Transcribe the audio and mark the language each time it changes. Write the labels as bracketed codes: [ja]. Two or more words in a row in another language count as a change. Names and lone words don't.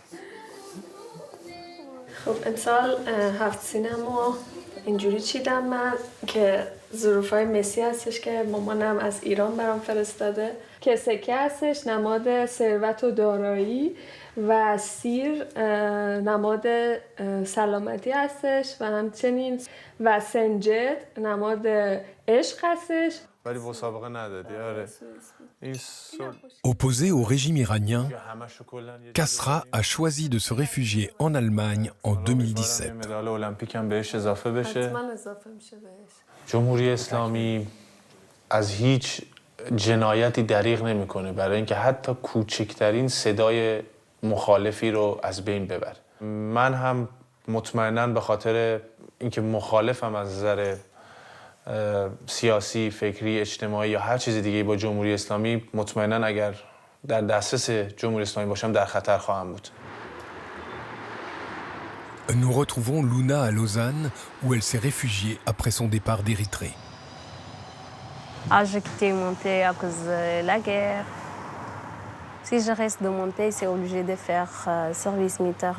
[fa] خب امسال هفت سینما اینجوری چیدم من که ظروفای مسی هستش که مامانم از ایران برام فرستاده که سکه هستش نماد ثروت و دارایی و سیر نماد سلامتی هستش و همچنین و سنجد نماد عشق هستش. ولی مسابقه ندادی. آره. [fr] Opposé au régime iranien, Kasra a choisi de se réfugier en Allemagne en 2017. [fa] مدال المپیک هم بهش اضافه بشه. جمهوری اسلامی از هیچ جنایتی دریغ نمیکنه برای اینکه حتی کوچکترین صدای مخالفی رو از بین ببره. من هم مطمئناً به خاطر اینکه مخالفم از نظر سیاسی، فکری، اجتماعی یا هر چیز دیگه با جمهوری اسلامی، مطمئناً اگر در دسترس جمهوری اسلامی باشم در خطر خواهم بود. [fr] Nous retrouvons Luna à Lausanne où elle s'est réfugiée après son départ d'Érythrée. J'ai quitté mon pays à cause de la guerre. Si je reste dans mon pays, c'est obligé de faire service militaire.